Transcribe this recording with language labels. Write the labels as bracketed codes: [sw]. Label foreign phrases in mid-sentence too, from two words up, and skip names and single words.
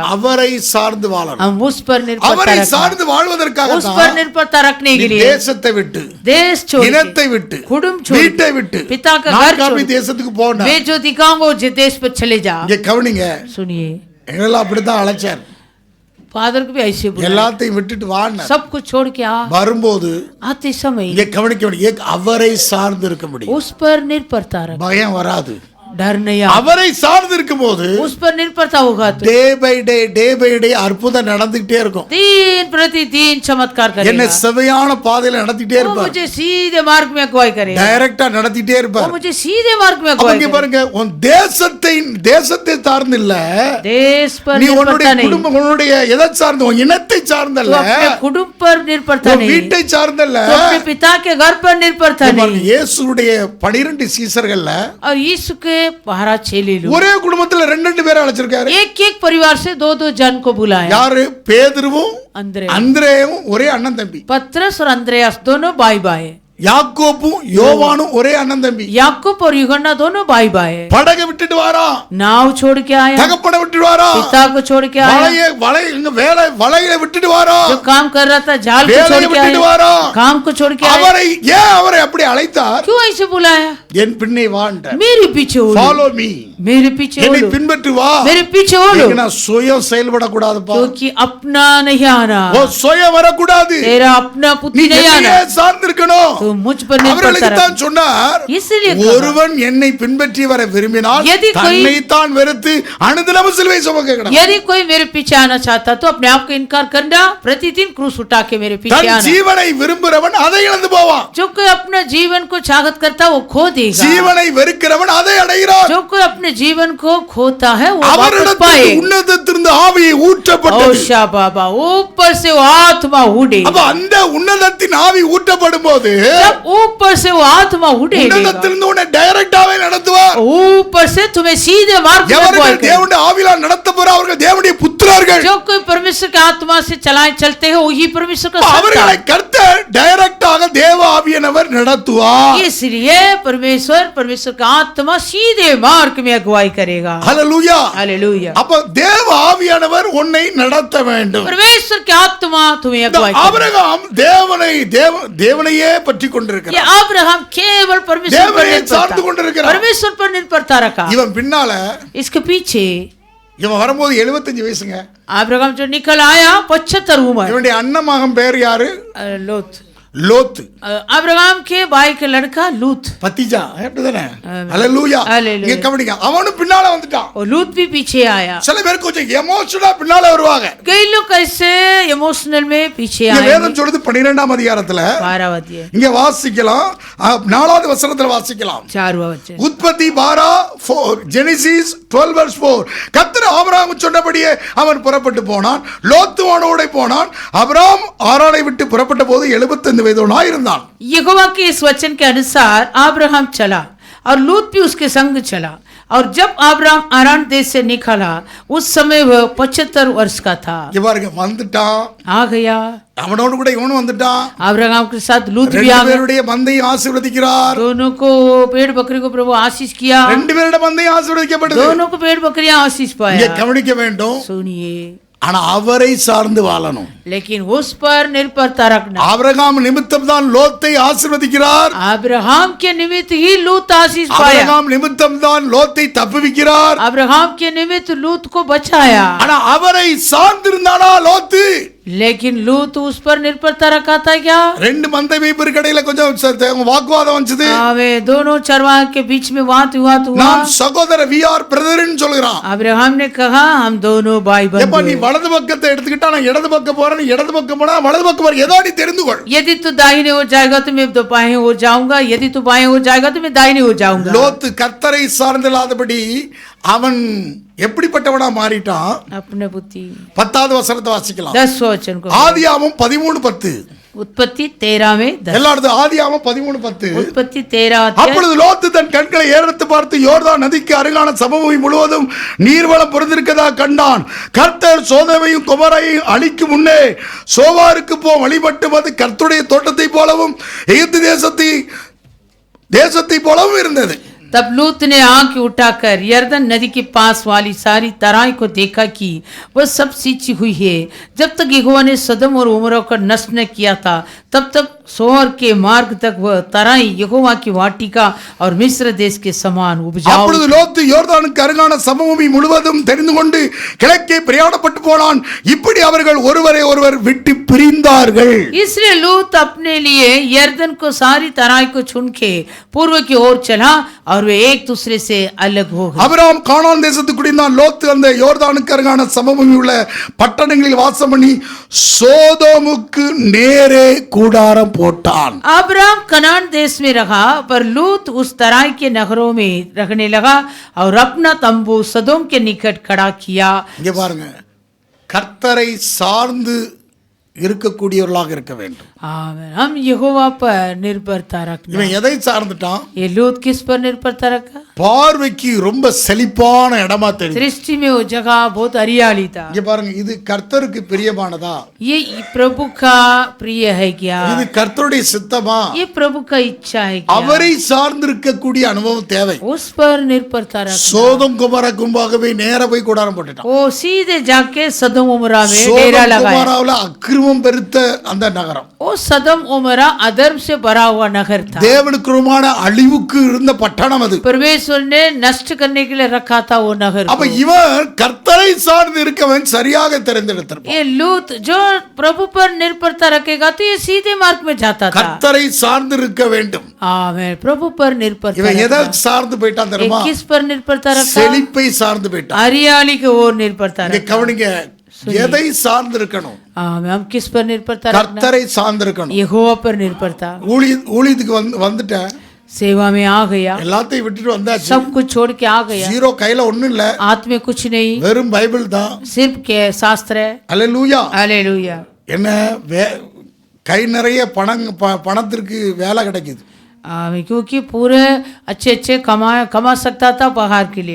[ta] அவரை சார்ந்து வாழணும். [hi] हम उस पर निर्भरता [ta] அவரை [hi] रखना, [ta] சார்ந்து வாழ்வதற்காக [hi] उस पर निर्भरता रखने के लिए [ta] தேசத்தை விட்டு, [hi] देश छोड़ के, [ta] இனத்தை விட்டு, [hi] कुटुंब छोड़ [ta] வீட்டை விட்டு [hi] पिता का [ta] நான் [hi] घर छोड़ [ta] காப்பி தேசத்துக்கு போனேன். [hi] वे जो दिखाऊंगा वो जो देश पर चले जा. [ta] இங்க கவனிங்க, [hi] सुनिए, [ta] எங்களெல்லாம் அப்படித்தான் அழைச்சார். [hi] फादर को भी ऐसे बुलाया, [ta] எல்லாத்தையும் விட்டுட்டு வாங்க. [hi] सब कुछ छोड़ के आ. [ta] வரும்போது [hi] आते समय [ta] இங்க கவனிக்க வேண்டிய அவரை சார்ந்து இருக்க முடியும். [hi] उस पर निर्भरता रख, [ta] பயம் வராது. [hi] डर नहीं आता. [ta] அவரை சார்ந்து இருக்கும் போது [hi] उस पर निर्भरता होगा तो [en] day by day [ta] அற்புதம் நடந்துகிட்டே இருக்கும். [hi] दिन प्रतिदिन चमत्कार [ta] என்ன [hi] करेगा. [ta] செவையான பாதையில நடத்திட்டே [hi] वो [ta] இருப்பார். [hi] मुझे सीधे मार्ग में अगुवाई करेगा. [ta] டைரக்டா நடத்திட்டே [hi] वो [ta] இருப்பார். [hi] मुझे सीधे मार्ग में [ta] அவங்க [hi] अगुवाई करेगा. [ta] பாருங்க, உன் தேசத்தை சார்ந்து இல்ல, [hi] देश पर [ta] நீ உன்னுடைய [hi] निर्भरता नहीं, [ta] குடும்பம், உன்னுடைய எதை சார்ந்து, உன் இனத்தை [hi] तो [ta] சார்ந்தல்ல, [hi] अपने कुटुंब पर निर्भरता [ta] உன் [hi] नहीं, [ta] வீட்டை சார்ந்தல்ல. [hi] तो अपने पिता के घर पर निर्भरता [ta] பாருங்க, [hi] नहीं. [ta] இயேசுடைய 12 சீசர்கள்ல [hi] और यीशु के 12 चेले लोग [ta] ஒரே குடும்பத்துல 2 பேரை அழைச்சிருக்காரு. [hi] एक परिवार से दो जन को बुलाया. [ta] யாரு? பேதுருவும் [hi] अंद्रे [ta] அந்திரேயும் ஒரே அண்ணன் தம்பி. [hi] पत्रस और अंद्रयास दोनों भाई भाई. [ta] யாக்கோப்பும் யோவானும் ஒரே அண்ணன் தம்பி. [hi] याकूब और यूहन्ना दोनों भाई भाई. [ta] படகை விட்டுட்டு வாரா, [hi] नाव छोड़ के आया, [ta] தகப்பனை விட்டுட்டு வாரா, [hi] पिता को छोड़ के आया, [ta] வலையை விட்டுட்டு வாரா, [hi] जो काम कर रहा था जाल को [ta] வேலையை [hi] छोड़ के [ta] விட்டுட்டு [hi] आया, [ta] வாரா. [hi] काम को छोड़ के आया. [ta] அவரை அப்படி அழைத்தார். [hi] क्यों ऐसे बुलाया? [ta] என் பின்னே வாண்ட, [hi] मेरे पीछे ओढ़ो, [en] follow me, [hi] मेरे पीछे [ta] என்னை [hi] ओढ़ो, [ta] பின்பற்றி வா. [hi] मेरे पीछे ओढ़ो, [ta] நான் சுயம் செயல்படக்கூடாதுப்பா. [hi] क्योंकि अपना नहीं आना, [ta] ஓ சுயம் வரக்கூடாது. [hi] तेरा अपना [ta] நீ [hi] पुत्री नहीं आना, [ta] என்னையே சார்ந்திருக்கணும். [hi] तो मुझ पर निर्भरता [ta] அவர்களுக்கு [hi] रख. [ta] தான் சொன்னார், [hi] इसलिए कहा, [ta] ஒருவன் என்னை பின்பற்றி வர விரும்பினால் [hi] यदि कोई- [ta] தன்னைத்தான் வெறுத்து அனுதினமும் சிலுவை சுமக்க கடவன். [hi] यदि कोई मेरे पीछे आना चाहता तो अपने आप को इनकार करना, प्रतिदिन क्रूस उठा के मेरे पीछे [ta] தன் [hi] आना. [ta] ஜீவனை விரும்புறவன் அதை இழந்து போவான். [hi] जो कोई अपने जीवन को चाहत करता वो खो देगा, [ta] ஜீவனை வெறுக்கிறவன் அதை அடைகிறான். [hi] जो कोई अपने जीवन को खोता है वो वापस [ta] அவரிடத்தில் [hi] पाए. [ta] உன்னதத்திலிருந்து ஆவியை ஊற்றப்பட்டது. [hi] ओशा बाबा, ऊपर से वो आत्मा उड़े. [ta] அப்ப அந்த உன்னதத்தின் ஆவி ஊற்றப்படும் போது [hi] जब ऊपर से वो आत्मा उड़ेगा, [ta] உன்னதத்திலிருந்து உன்னை டைரக்டாவே நடத்துவார். [hi] ऊपर से तुम्हें सीधे मार्ग में अगुवाई [ta] எவர்கள் [hi] करेगा. [ta] தேவனுடைய ஆவியால் நடத்தப்படுற அவர்கள் தேவனுடைய புத்திரர்கள். [hi] जो कोई परमेश्वर के आत्मा से चलाए चलते हैं वही परमेश्वर का [ta] அவர்களை [hi] संतान. [ta] கர்த்தர் டைரக்டாக தேவ ஆவியானவர் நடத்துவார். [hi] इसलिए परमेश्वर का आत्मा सीधे मार्ग में अगुवाई करेगा. [ta] ஹல்லேலூயா. [hi] हालेलुया. [ta] அப்ப தேவ ஆவியானவர் உன்னை நடத்த வேண்டும். [hi] परमेश्वर की आत्मा तुम्हें अगुवाई करेगा. [ta] ஆபிரகாம் தேவனையே பற்றி கொண்டிருக்கிறார். [hi] ये अब्राहम केवल परमेश्वर पर [ta] தேவனை [hi] निर्भर [ta] சார்ந்து [hi] था, [ta] கொண்டிருக்கிறார். [hi] परमेश्वर पर निर्भरता रखा. [ta] இவன் பின்னால [hi] इसके पीछे [ta] இவன் வரும்போது 75 வயசுங்க. [hi] अब्राहम जो निकल आया 75 उम्र. [ta] இவனுடைய அண்ணன் மகன் பேர் யாரு? [hi] लोत. [ta] லோத்து. [hi] अब्राहम के भाई के लड़का लूत. [ta] பத்திஜா அப்படிதானே? ஹல்லேலூயா. ஹல்லேலூயா. இங்க கவனிங்க, அவனும் பின்னால வந்துட்டான். [hi] और लूत भी पीछे आया. [ta] சில பேர் கொஞ்சம் எமோஷனலா பின்னால வருவாங்க. [hi] कई लोग ऐसे इमोशनल में पीछे [ta] இங்க [hi] आए. [ta] வேதம் சொல்றது 12ஆம் அதிகாரத்துல [hi] 12 अध्याय [ta] இங்க வாசிக்கலாம். 4வது வசனத்துல வாசிக்கலாம். [hi] 4वां वचन. [ta] உற்பத்தி 12:4, ஜெனிசிஸ் 12:4. கர்த்தர் ஆபிரகாமுக்கு சொன்னபடியே அவன் புறப்பட்டு போனான். லோத்து அவனோட போனான். ஆபிரகாம் ஆரானை விட்டு புறப்பட்ட போது 75 வயதுள்ளவனாய் இருந்தான். [hi] यहोवा के इस वचन के अनुसार अब्राहम चला और लूत भी उसके संग चला. और जब अब्राहम आरान देश से निकला उस समय वह 75 वर्ष का था. [ta] இங்க பாருங்க, வந்துட்டான். [hi] आ गया. [ta] அவனோடு கூட இவனும் வந்துட்டான். [hi] अब्राहम के साथ लूत भी आ [ta] ரெண்டு [hi] गया. [ta] பேருடைய மந்தையை ஆசீர்வதிக்கிறார். [hi] दोनों को पेड़ बकरी को प्रभु आशीष किया. [ta] ரெண்டு பேருடைய மந்தையும் ஆசீர்வதிக்கப்பட்டது. [hi] दोनों को पेड़ बकरियां आशीष [ta] இங்க [hi] पाया. [ta] கவனிக்க வேண்டும். [hi] सुनिए, [ta] ஆனா அவரை சார்ந்து வாழணும். [hi] लेकिन उस पर निर्भरता रखना. [ta] ஆபிரகாம் நிமித்தம் தான் லோத்தை ஆசீர்வதிக்கிறார். [hi] अब्राहम के निमित्त ही लूत आशीष पाया. [ta] ஆபிரகாம் நிமித்தம் தான் லோத்தை தப்புவிக்கிறார். [hi] अब्राहम के निमित्त लूत को बचाया. [ta] ஆனா அவரை சார்ந்திருந்தானா லோத்து? [hi] लेकिन लूत उस पर निर्भरता रखा था क्या? [ta] ரெண்டு மந்தை மேய்ப்பர் கடையில கொஞ்சம் வாக்குவாதம் வந்துச்சு. [hi] वे दोनों चरवाहे के बीच में वाद विवाद हुआ. [ta] நாம் சகோதர [en] we are brother [ta] ன்னு சொல்றான். [hi] अब्राहम ने कहा हम दोनों भाई [ta] எப்ப [hi] बंधु [ta] நீ [hi] हैं. [ta] வலது பக்கத்தை எடுத்துக்கிட்டா நான் இடது பக்கம் போறேன், நீ இடது பக்கம் போனா வலது பக்கம் போற, ஏதோ நீ தெரிந்து கொள். [hi] यदि तू दाहिने हो जाएगा तो मैं तो बाएं हो जाऊंगा, यदि तू बाएं हो जाएगा तो मैं दाहिने हो जाऊंगा. [ta] லோத்து கர்த்தரை சார்ந்தில்லாதபடி அவன் எப்படிப்பட்டவனா மாறிட்டான்? [hi] अपने बुद्धि. [ta] 10வது வசனத்தை வாசிக்கலாம். [hi] 10 वचन को [ta] ஆதியாகமம் 13:10. [hi] उत्पत्ति 13 [ta] எல்லாரும் ஆதியாகமம் 13:10. [hi] उत्पत्ति 13 [ta] அப்பொழுது லோத்து தன் கண்களை ஏறெடுத்து பார்த்து யோர்தான் நதிக்கு அருகான சமபூமி முழுவதும் நீர்வளம் பொருந்திருக்கதா கண்டான். கர்த்தர் சோதோமையும் கொமோராவையும் அழிக்கும் முன்னே சோவாருக்கு வழிபட்டு வந்து கர்த்தருடைய தோட்டத்தை போலவும் எகிப்து தேசத்தை போலவும் இருந்தது. [hi] तब लूत ने आंख उठाकर यर्दन नदी के पास वाली सारी तराई को देखा कि वह सब सींची हुई है. जब तक यहोवा ने सदम और उमरा को नष्ट न किया था तब तक सोहर के मार्ग तक वह तराई यहोवा की वाटिका और मिस्र देश के समान उपजाऊ. [ta] அப்பொழுது லோத்து யோர்தானுக்கு அருகான சமபூமி முழுவதும் தெரிந்து கொண்டு கிழக்கே பிரயாணப்பட்டு போனான். இப்படி அவர்கள் ஒருவரை ஒருவர் விட்டு பிரிந்தார்கள். [hi] इसलिए लूत अपने लिए यर्दन को सारी तराई को चुन के पूर्व की ओर चला और वे एक दूसरे से अलग हो गए. [ta] அபிரகாம் கானான் தேசத்துக்கு குடிந்தான். லோத்து அந்த யோர்தானுக்கு அருகான சமபூமி உள்ள பட்டணங்களில் வாசம் பண்ணி சோதோமுக்கு நேரே கூடாரம் போட்டான். [hi] अब्राहम कनान देश में रहा पर लूत उस तराई के नगरों में रहने लगा और अपना तंबू सदोम के निकट खड़ा किया. [ta] இங்க பாருங்க, கர்த்தரை சார்ந்து இருக்கக்கூடியவர்களாக இருக்க வேண்டும். [hi] आमीन. हम यहोवा पर निर्भरता रखना. [ta] இவன் எதை சார்ந்துட்டான்? [hi] ये लूत किस पर निर्भरता रखा? [ta] பார்வைக்கு ரொம்ப செழிப்பான இடமா தெரியும். [hi] दृष्टि में वो जगह बहुत हरियाली था. [ta] இங்க பாருங்க, இது கர்த்தருக்கு பிரியமானதா? [hi] ये प्रभु का प्रिय है क्या? [ta] இது கர்த்தருடைய சித்தமா? [hi] ये प्रभु का इच्छा है क्या? [ta] அவரை சார்ந்து இருக்கக்கூடிய அனுபவம் தேவை. [hi] उस पर निर्भरता रखना. [ta] சோதம் குமாரா கும்பாகவே நேர போய் கூடாரம் போட்டுட்டான். [hi] वो सीधे जाके सदम उमरा में डेरा [ta] சோதம் [hi] लगाया. [ta] குமாராவுல அக்கிரமம் பெருத்த அந்த நகரம், [hi] वो सदम उमरा अधर्म से भरा हुआ नगर था. [ta] தேவனுக்குமான அழிவுக்கு இருந்த பட்டணம் அது. [hi] परमेश्वर ने नष्ट करने के लिए रखा था वो नगर [ta] அப்ப [hi] को. [ta] இவன் கர்த்தரை சார்ந்து இருக்கவன் சரியாக தெரிந்தெடுத்திருப்பான். [hi] ये लूत जो प्रभु पर निर्भरता रखेगा तो ये सीधे मार्ग में जाता था. [ta] கர்த்தரை சார்ந்து இருக்க வேண்டும். [hi] आमीन. प्रभु पर निर्भरता [ta] இவன் எதை [hi] रखना. [ta] சார்ந்து போயிட்டான் [hi] ये [ta] தெரியுமா? [hi] किस पर निर्भरता रखा? [ta] செழிப்பை சார்ந்து போயிட்டான். [hi] हरियाली की ओर निर्भरता [ta] இங்க [hi] रखा. [ta] கவனிங்க, எதை சார்ந்து இருக்கணும்? [hi] आमीन. हम किस पर निर्भरता रखना? [ta] கர்த்தரை சார்ந்து இருக்கணும். [hi] यहोवा पर निर्भरता. [ta] ஊழியத்துக்கு வந்துட்டேன், [hi] सेवा में आ गया, [ta] எல்லாத்தையும் விட்டுட்டு வந்தாச்சு, [hi] सब कुछ छोड़ के आ गया, [ta] ஜீரோ, கையில ஒண்ணும் இல்ல, [hi] हाथ में कुछ नहीं, [ta] வெறும் பைபிள் தான். [hi] सिर्फ के शास्त्र है. [ta] அல்லேலூயா. [hi] हालेलुया. [ta] என்ன கை நிறைய பணத்திற்கு வேலை கிடைக்குது. [hi] क्योंकि पूरे अच्छे कमा सकता था पगार के लिए.